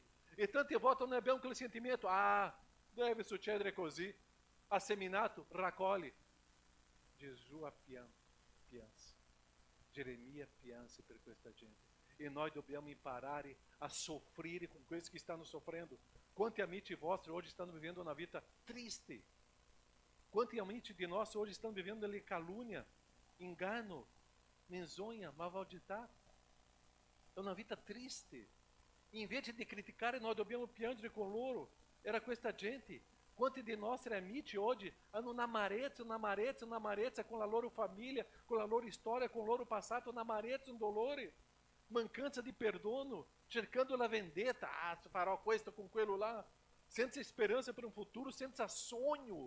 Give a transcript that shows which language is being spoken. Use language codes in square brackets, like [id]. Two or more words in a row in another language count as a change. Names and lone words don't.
[it] E tante volte noi abbiamo quel sentimento, deve succedere così. Ha seminato, raccogli. Gesù ha pianse. Geremia pianse per questa gente. E nós dobbiamo imparare a soffrire com questi che stanno soffrendo. Quanti amici vostri [pt] hoje estão vivendo uma vida triste? [it] Quanti amici di [pt] nós hoje estão vivendo ali calúnia, engano, menzonha, malvagità? É uma vida triste. E, in vez de criticar, nós [it] dobbiamo piangere con loro. Era questa gente. Quanti di nostri amici oggi hanno un'amarezza con la loro famiglia, con la loro storia, con il loro passato, un'amarezza, un dolore, mancanza di perdono, cercando la vendetta, farò questo con quello là, senza speranza per un futuro, senza sogno.